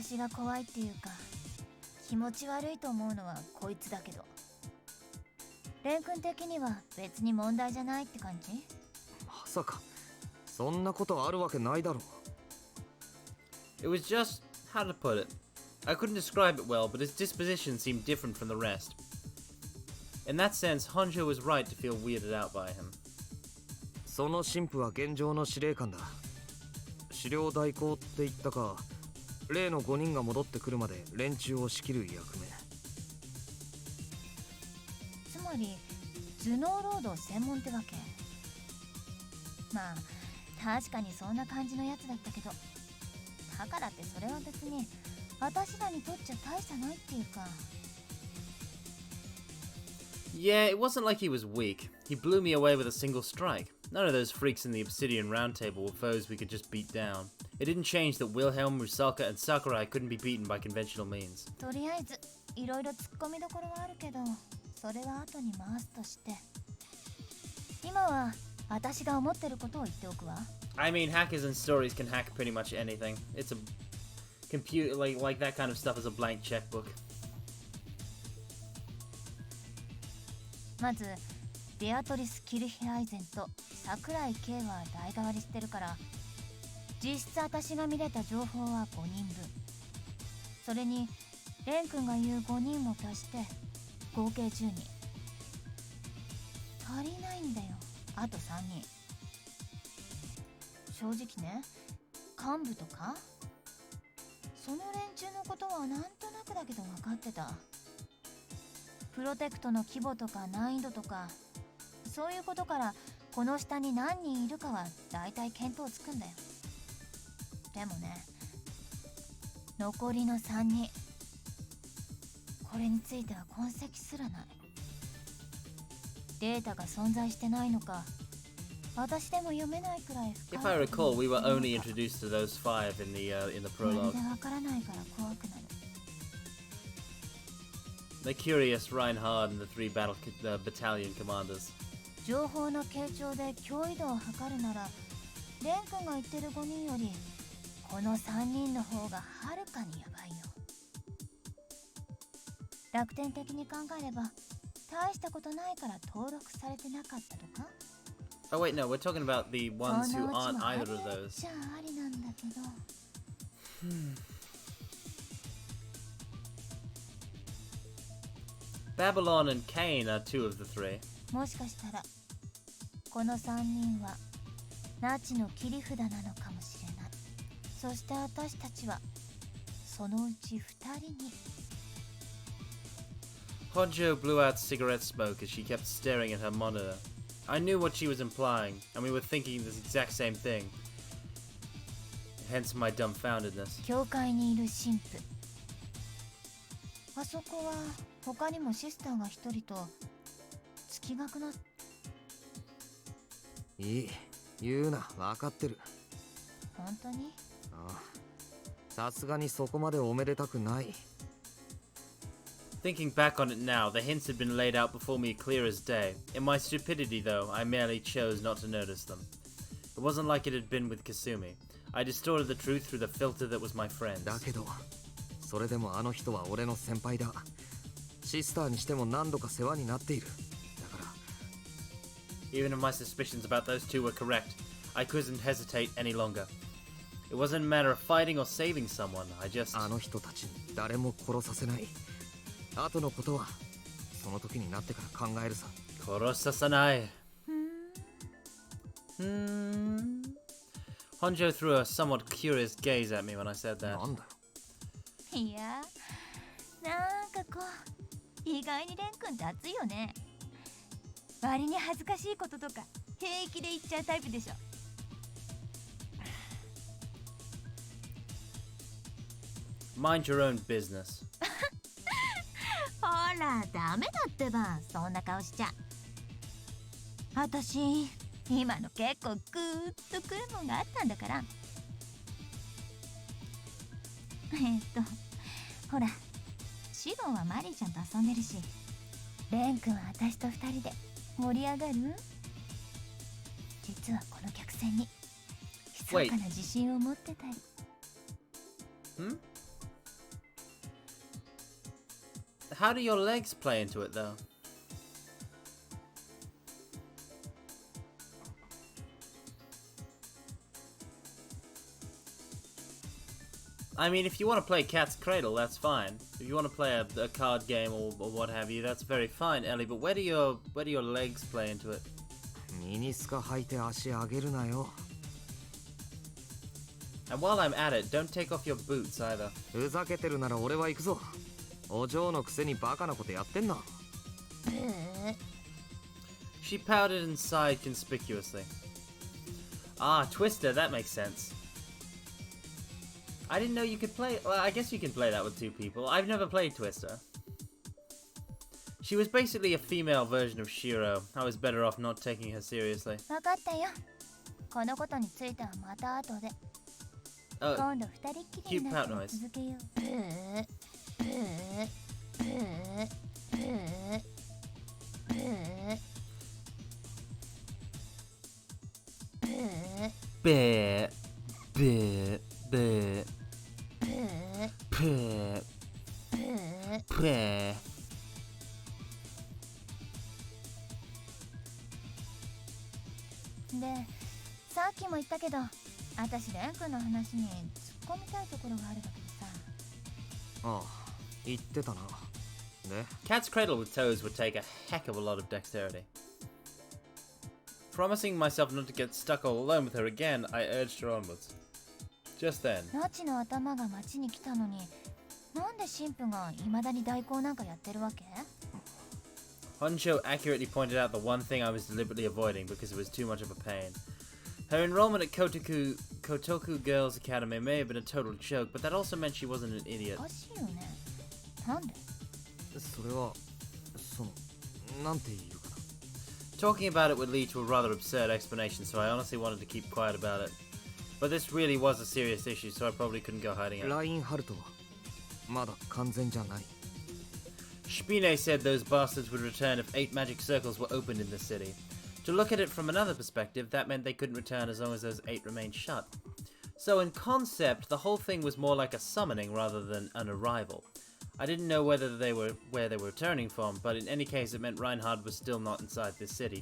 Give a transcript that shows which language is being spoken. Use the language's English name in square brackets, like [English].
[Japanese] 私が怖いっていうか気持ち悪いと思うのはこいつだけど、レン君的には別に問題じゃないって感じ？まさかそんなことあるわけないだろう。 [English] It was just, how to put it? I couldn't describe it well, but his disposition seemed different from the rest. In that sense, Honjo was right to feel weirded out by him. [Japanese] その神父は現状の司令官だ。狩猟代行って言ったか、例の5人が戻ってくるまで連中を仕切る役目。つまり頭脳労働専門ってわけ。まあ確かにそんな感じのやつだったけど、だからってそれは別に私らにとっちゃ大差ないっていうか。 [English] Yeah, it wasn't like he was weak. He blew me away with a single strike. None of those freaks in the Obsidian Round Table were foes we could just beat down. It didn't change that Wilhelm, Rusalka, and Sakurai couldn't be beaten by conventional means. [Japanese] とりあえずいろいろ突っ込みどころはあるけど、それは後に回すとして、今は私が思ってることを言っておくわ。 [English] I mean, hackers and stories can hack pretty much anything. It's a computer, like that kind of stuff is a blank checkbook. [Japanese] まずベアトリス・キルヒアイゼンと桜井圭は代替わりしてるから、実質私が見れた情報は5人分。それにレン君が言う5人も足して合計10人。足りないんだよ、あと3人。正直ね、幹部とかその連中のことはなんとなくだけど分かってた。プロテクトの規模とか難易度とか、そういうことからこの下に何人いるかはだいたい見当つくんだよ。でもね、残りの3人、これについては痕跡すらない。データが存在してないのか、私でも読めないくらい深い。 [English] If I recall, we were only introduced to those 5 in the [Japanese] ま [English] prologue. [Japanese] るでわからないから怖くなる。 [English] The curious Reinhard and the 3 battalion commanders. [Japanese] 情報の傾聴で脅威度を測るなら、レン君が言ってる5人よりこの3人の方がはるかにヤバいよ。楽天的に考えれば大したことないから登録されてなかったとか。 [English] Oh wait, no, we're talking about the ones who aren't either of [Japanese] そのうちもあり [English] those. [Japanese] じゃありなんだけど。 [English] Babylon and Cain are 2 of the 3. [Japanese] もしかしたらこの3人はナチの切り札なのかもしれない。そして私たちはそのうち2人に。 [English] Honjo blew out cigarette smoke as she kept staring at her monitor. I knew what she was implying, and we were thinking the exact same thing. Hence my dumbfoundedness. [Japanese] 教会にいる神父。あそこは他にもシスターが1人と月額の。いい、言うな、分かってる。本当に？ああ、さすがにそこまでおめでたくない。 [English] Thinking back on it now, the hints had been laid out before me clear as day. In my stupidity, though, I merely chose not to notice them. It wasn't like it had been with Kasumi. I distorted the truth through the filter that was my friend's. [Japanese] だけど、それでもあの人は俺の先輩だ。シスターにしても何度か世話になっている。だから。 [English] Even if my suspicions about those 2 were correct, I couldn't hesitate any longer. It wasn't a matter of fighting or saving someone, I just... [Japanese] あの人たちに誰も殺させない。後のことはその時になってから考えるさ。 Korosasanai. [English] Honjo threw a somewhat curious gaze at me when I said that. [Japanese] なんだよ。いや、なんかこう意外にレン君って熱いよね。割に恥ずかしいこととか平気で言っちゃうタイプでしょ。 [English] Mind your own business. [Japanese] ほらダメだってば、そんな顔しちゃ。私今の結構グーッとくるもんがあったんだから。ほらシロンはマリーちゃんと遊んでるし、レン君は私と2人で盛り上がる。実はこの客船に密かな自信を持ってたり。 Hmm? [English] How do your legs play into it, though? I mean, if you want to play Cat's Cradle, that's fine. If you want to play a card game or what have you, that's very fine, Ellie. But where do your legs play into it? [Japanese] ミニスカ履いて足上げるなよ。 [English] And while I'm at it, don't take off your boots either. [Japanese] ふざけてるなら俺は行くぞ。お嬢のくせにバカなことやってんな。 [English] She pouted and sighed conspicuously. Ah, Twister, that makes sense. I didn't know you could play... Well, I guess you can play that with 2 people. I've never played Twister. She was basically a female version of Shiro. I was better off not taking her seriously. [Japanese] 分かったよ。このことについてはまた後で。 Oh, 今度2人っきりになっても続けよう。 [English] bear, bear, bear, bear, bear. [Japanese] で、さっきも言ったけど、私レン君の話に突っ込みたいところがあるわけでさ。ああ、言ってたな。で、 [English] Cat's Cradle with toes would take a heck of a lot of dexterity. Promising myself not to get stuck all alone with her again, I urged her onwards. Just then, [Japanese] ナチの頭が町に来たのに、なんで神父が未だに代行なんかやってるわけ？ [English] Honcho accurately pointed out the one thing I was deliberately avoiding because it was too much of a pain. Her enrollment at Kotoku Girls Academy may have been a total joke, but that also meant she wasn't an idiot. [Japanese] おかしいよね。なんで？それはそのなんていうかな。 [English] Talking about it would lead to a rather absurd explanation, so I honestly wanted to keep quiet about it. But this really was a serious issue, so I probably couldn't go hiding it. [Japanese] ラインハルトはまだ完全じゃない。 [English] Spine said those bastards would return if 8 magic circles were opened in the city. To look at it from another perspective, that meant they couldn't return as long as those 8 remained shut. So in concept, the whole thing was more like a summoning rather than an arrival. I didn't know where they were returning from, but in any case it meant Reinhard was still not inside this city.